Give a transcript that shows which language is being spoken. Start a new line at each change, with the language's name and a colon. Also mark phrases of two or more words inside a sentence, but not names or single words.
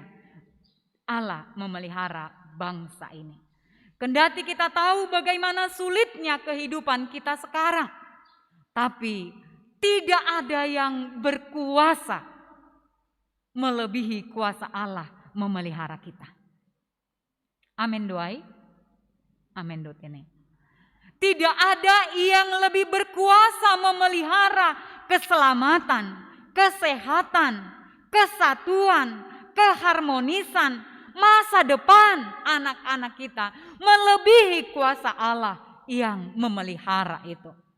Indonesian: Allah memelihara bangsa ini. Kendati kita tahu bagaimana sulitnya kehidupan kita sekarang, tapi tidak ada yang berkuasa melebihi kuasa Allah memelihara kita.
Batak Simalungun: Amin doai. Amin dotene.
Indonesian: Tidak ada yang lebih berkuasa memelihara keselamatan, kesehatan, kesatuan, keharmonisan, masa depan anak-anak kita melebihi kuasa Allah yang memelihara itu.